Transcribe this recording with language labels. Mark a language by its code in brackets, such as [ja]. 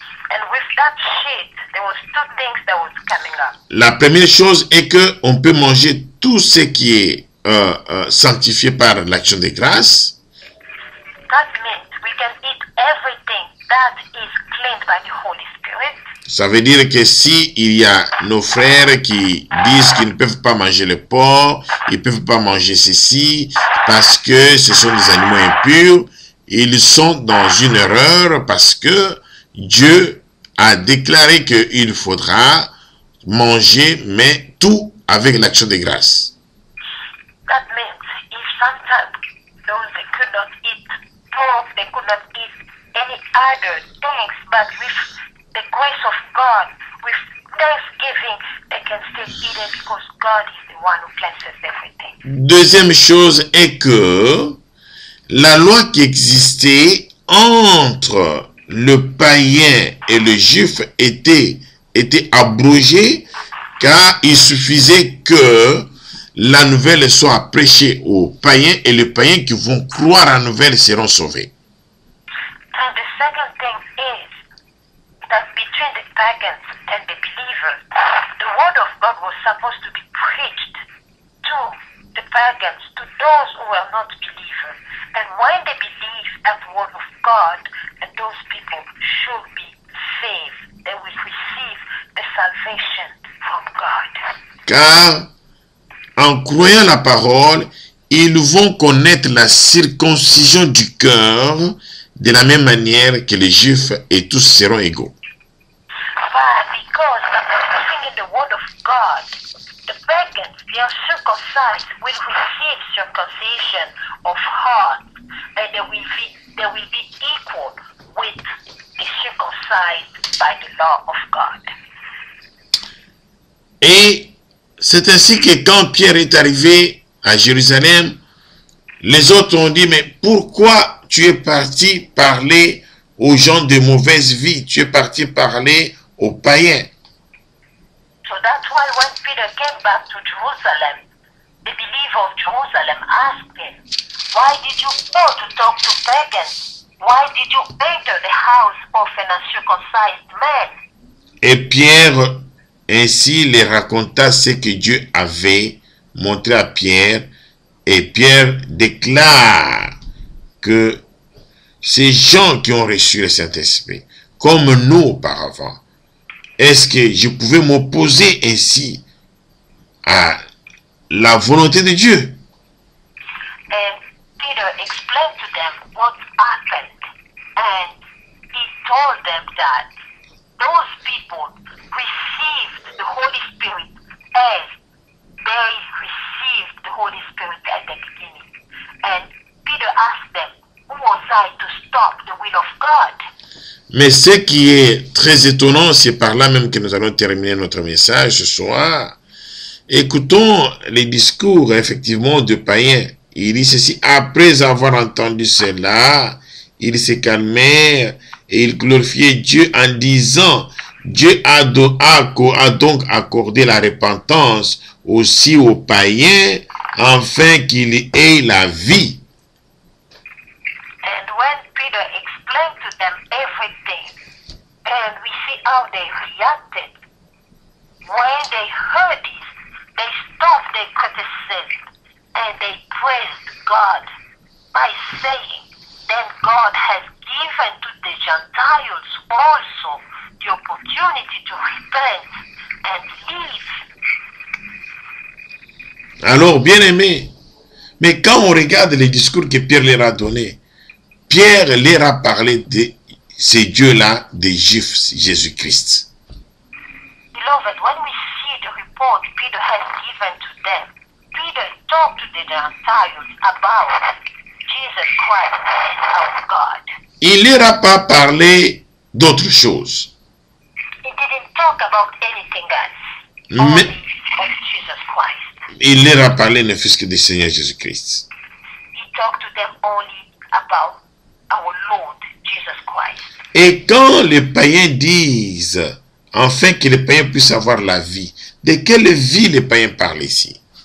[en] And with that sheet, there was two things that was coming up. [fr] La première chose est que on peut manger tout ce qui est sanctifié par l'action de grâce. [en] That means we can eat everything that is cleaned by the Holy Spirit. [fr] Ça veut dire que si il y a nos frères qui disent qu'ils ne peuvent pas manger le porc, ils ne peuvent pas manger ceci parce que ce sont des animaux impurs, ils sont dans une erreur parce que Dieu a déclaré qu'il faudra manger, mais tout avec l'action de grâce. [en] That means if sometimes those they could not eat pork, they could not eat any other things, but with the grace of God, with thanksgiving, they can still eat it because God is the one who cleanses everything. [fr] Deuxième chose est que la loi qui existait entre le païen et le juif était abrogée, car il suffisait que la nouvelle soit prêchée aux païens et les païens qui vont croire à la nouvelle seront sauvés. [en] And the second thing is that between the pagans and the believers, the word of God was supposed to be preached to the pagans, to those who were not believers. And when they believe that word of God, and those people should be saved, they will receive the salvation from God. [fr] Car en croyant la parole, ils vont connaître la circoncision du cœur de la même manière que les juifs et tous seront égaux. [en] But because of believing in the word of God, the pagans, the uncircumcised, will receive circumcision of heart, and they will be equal with the circumcised by the law of God. [fr] Et c'est ainsi que quand Pierre est arrivé à Jérusalem, les autres ont dit, mais pourquoi tu es parti parler aux gens de mauvaise vie? Tu es parti parler aux païens. [en] So that's why when Peter came back to Jerusalem, the believers of Jerusalem asked him, why did you go to talk to pagans? Why did you enter the house of an uncircumcised man? [fr] Et Pierre ainsi les raconta ce que Dieu avait montré à Pierre. Et Pierre déclare que ces gens qui ont reçu le Saint-Esprit, comme nous auparavant, est-ce que je pouvais m'opposer ainsi à la volonté de Dieu? [en] And Peter explained to them what happened. And he told them that those people received the Holy Spirit as they received the Holy Spirit at the beginning. And Peter asked them, who was I to stop the will of God? [fr] Mais ce qui est très étonnant, c'est par là même que nous allons terminer notre message ce soir. Écoutons les discours effectivement de païens. Il dit ceci, après avoir entendu cela, ils se calmèrent et ils glorifiaient Dieu en disant, Dieu a donc accordé la repentance aussi aux païens, afin qu'ils aient la vie. [en] And when Peter explained to them everything, and we see how they reacted, when they heard this, they stopped their criticism and they praised God by saying, then God has given to the Gentiles also the opportunity to repent and live. [fr] Alors, bien aimé, mais quand on regarde les discours que Pierre leur a donnés, Pierre leur a parlé de ces dieux-là, des Juifs, Jésus-Christ. [en] Beloved, when we see the report Peter has given to them, Peter talked to the Gentiles about Jesus Christ as God. [fr] Il leur a pas parlé d'autre chose. [en] He didn't talk about anything else, only of Jesus Christ. [fr] Il leur a parlé ne fût-ce que du Seigneur Jésus-Christ. [en] He talked to them only about our Lord Jesus Christ. [fr] Et quand les païens disent, afin que les païens puissent avoir la vie, De quelle vie les païens parlent ici?